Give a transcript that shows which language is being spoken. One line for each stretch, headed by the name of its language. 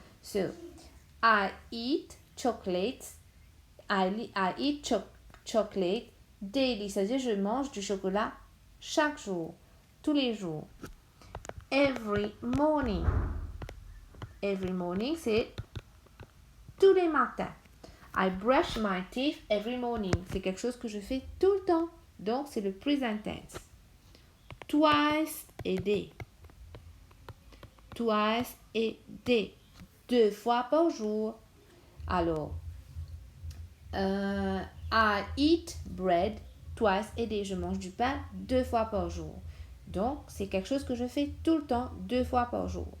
English: So, I eat chocolates. I eat chocolate daily.
French: C'est-à-dire, je mange du chocolat chaque jour, tous les jours.
English: Every morning. Every morning,
French: c'est tous les matins.
English: I brush my teeth every morning.
French: C'est quelque chose que je fais tout le temps. Donc, c'est le
English: present tense. Twice a day. Twice a day.
French: 2 fois par jour. Alors,
English: I eat bread twice a day.
French: Je mange du pain 2 fois par jour. Donc, c'est quelque chose que je fais tout le temps, 2 fois par jour.